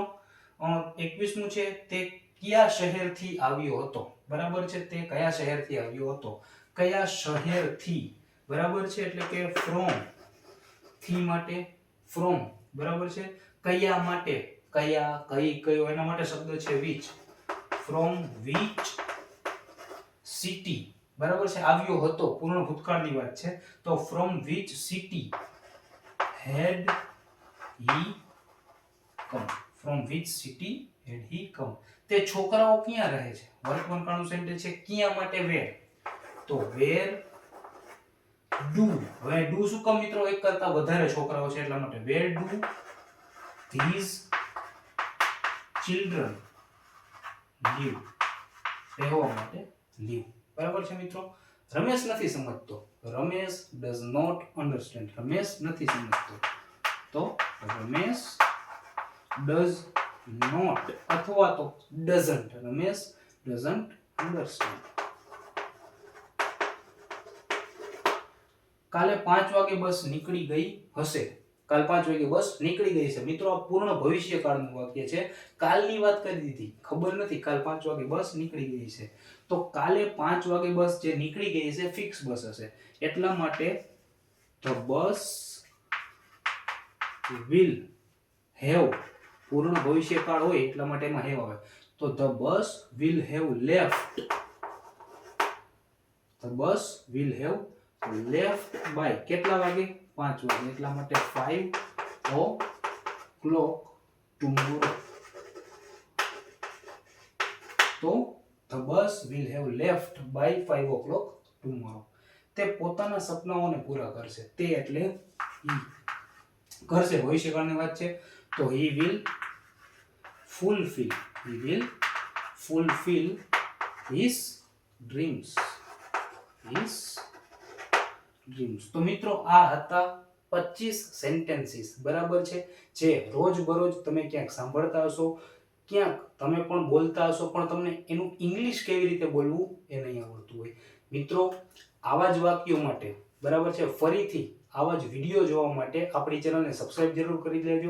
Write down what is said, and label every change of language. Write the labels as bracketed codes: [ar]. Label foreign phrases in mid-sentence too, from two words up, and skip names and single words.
[gu] 21મું છે, તે કયા શહેરથી આવ્યો હતો, બરાબર છે. તે કયા શહેરથી આવ્યો હતો. કયા શહેરથી, બરાબર છે, એટલે કે ફ્રોમ. થી માટે ફ્રોમ, બરાબર છે. કયા માટે, કયા, કઈ, કયો, એના માટે શબ્દ છે which. [en] from which city, [gu] બરાબર છે. આવ્યો હતો પૂર્ણ ભૂતકાળની વાત છે તો [en] from which city had he come. from which city had he come. [gu] તે છોકરાઓ ક્યાં રહે છે. વર્તમાન કાળનું સેન્ટેન્સ છે ક્યાં માટે where. તો [en] where do. [gu] હવે do શું કામ મિત્રો, એક કરતા વધારે છોકરાઓ છે એટલા માટે. [en] where do these children live. [gu] રહેવા માટે live, બરાબર છે મિત્રો. રમેશ નથી સમજતો. રમેશ [en] does not understand. [gu] રમેશ નથી સમજતો તો રમેશ [en] does not [gu] અથવા તો doesn't. [en] રમેશ doesn't understand. [gu] કાલે 5 વાગે બસ નીકળી ગઈ હશે. કાલ 5 વાગે બસ નીકળી ગઈ છે. મિત્રો આ પૂર્ણ ભવિષ્યકાળનું વાક્ય છે. કાલની વાત કરી દીધી, ખબર નથી કાલ 5 વાગે બસ નીકળી ગઈ છે. તો કાલે 5 વાગે બસ જે નીકળી ગઈ છે ફિક્સ બસ હશે. એટલા માટે [en] the bus will have, [gu] પૂર્ણ ભવિષ્યકાળ હોય એટલા માટે એમાં have આવે. [en] તો the bus will have left. the bus will have left by [gu] કેટલા વાગે? 5 વાગે. એટલા માટે [en] 5 o'clock tomorrow. તો the bus will have left by 5 o'clock tomorrow. [gu] તે પોતાના સપનાઓને પૂરા કરશે. તે એટલે he કરશે, ભવિષ્યકાળની વાત છે તો [en] he will fulfill. he will fulfill his dreams. his dreams. [gu] તો મિત્રો આ હતા 25 સેન્ટેન્સીસ, બરાબર છે, જે રોજબરોજ તમે ક્યાંક સાંભળતા હશો, ક્યાંક તમે પણ બોલતા હશો, પણ તમને એનું ઇંગ્લિશ કેવી રીતે બોલવું એ નહીં આવડતું હોય. મિત્રો આવા જ વાક્યો માટે, બરાબર છે, ફરીથી આવા જ વિડીયો જોવા માટે આપણી ચેનલને સબસ્ક્રાઇબ જરૂર કરી લેજો.